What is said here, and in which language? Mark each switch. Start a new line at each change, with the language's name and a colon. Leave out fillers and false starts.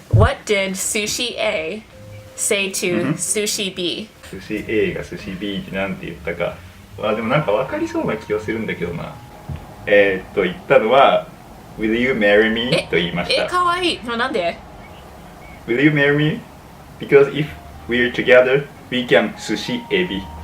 English: What did sushi A say to sushi B?
Japanese: 寿司 A が寿司 B ってなんて言ったか。でもなんか分かりそうな気がするんだけどな。言ったのは
English: Will you marry me?
Japanese: と言いました。かわいい。でもなんで？
English: Will you marry me? Because if we're together, we can 寿司エビ。